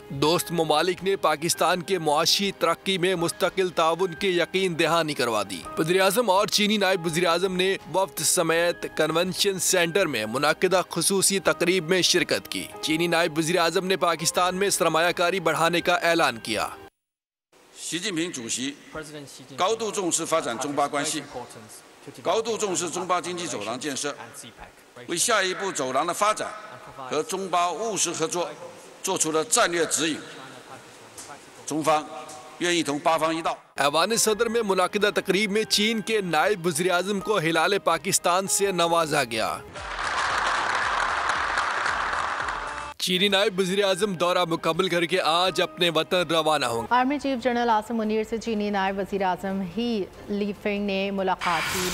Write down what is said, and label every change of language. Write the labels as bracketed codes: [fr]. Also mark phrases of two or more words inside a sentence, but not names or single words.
[ur] دوست ممالک نے پاکستان کے معاشی ترقی میں مستقل تعاون کی یقین دہانی کروا دی. وزیرِاعظم اور چینی نائب وزیرِاعظم نے وفد سمیت کنونشن سینٹر میں منعقدہ خصوصی تقریب میں شرکت کی. چینی نائب وزیرِاعظم نے پاکستان میں سرمایہ کاری بڑھانے کا اعلان کیا. [zh] 习近平主席高度重视发展中巴关系，高度重视中巴经济走廊建设，为下一步走廊的发展和中巴务实合作做出了战略指引。中方愿意同巴方一道。 [ur] ایوان صدر میں منعقدہ تقریب میں چین کے نائب وزیرِاعظم کو ہلال پاکستان سے نوازا گیا. چینی نائب وزیرِاعظم دورہ مکمل کرکے آج اپنے وطن روانہ ہوں گے. آرمی چیف جنرل عاصم منیر سے چینی نائب وزیرِاعظم ہی لیفنگ نے ملاقات کی.